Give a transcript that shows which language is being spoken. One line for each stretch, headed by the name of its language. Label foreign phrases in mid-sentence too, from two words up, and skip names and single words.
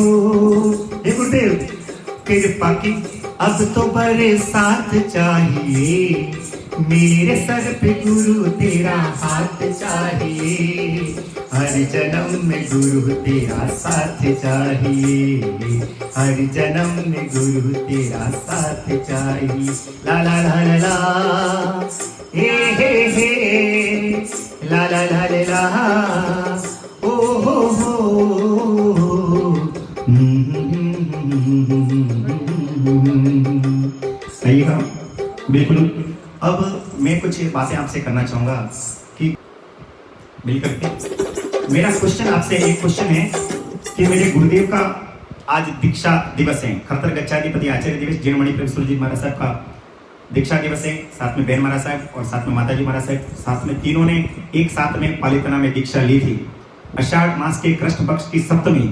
Hindi: हे गुरुदेव कृपा की अब तो बड़े साथ चाहिए, मेरे सर पे गुरु तेरा हाथ चाहिए, हर जन्म में गुरु तेरा साथ चाहिए, हर जन्म में गुरु तेरा साथ चाहिए। ला ला ला ला ला, हे ला ला ला ला ला, ओ हो, आइएगा बिल्कुल। अब मैं कुछ बातें आपसे करना चाहूंगा कि मिलकर के मेरा क्वेश्चन आपसे एक क्वेश्चन है कि मेरे गुरुदेव का आज दीक्षा दिवस है, खरतर गच्छाधिपति आचार्य दिवस जीण मणि प्रेम सूर्यजी महाराज साहब का दीक्षा दिवस है, साथ में बहन महाराज साहब और साथ में माताजी महाराज साहब, साथ में तीनों ने एक साथ में पालितना में दीक्षा ली थी, आषाढ़ मास के कृष्ण पक्ष की सप्तमी।